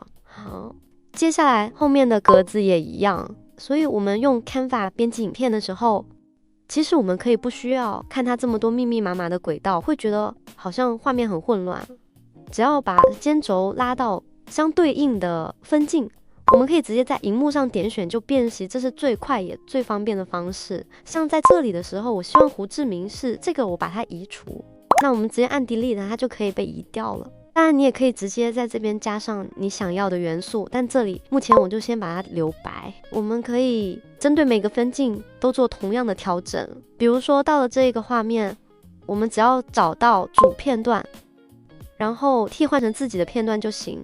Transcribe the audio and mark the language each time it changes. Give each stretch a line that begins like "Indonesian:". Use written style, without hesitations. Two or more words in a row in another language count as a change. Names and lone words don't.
Chinese: 好，接下來後面的格子也一樣，所以我們用 Canva 編輯影片的時候，其實我們可以不需要看它這麼多密密麻麻的軌道，會覺得好像畫面很混亂。只要把時間軸拉到相對應的分鏡，我們可以直接在熒幕上點選就辨識，這是最快也最方便的方式。像在這裡的時候，我希望胡志明市這個我把它移除，那我們直接按 Delete， 它就可以被移掉了。當然你也可以直接在這邊加上你想要的元素，但這裡目前我就先把它留白。我們可以針對每個分鏡都做同樣的調整，比如說到了這個畫面，我們只要找到主片段，然後替換成自己的片段就行。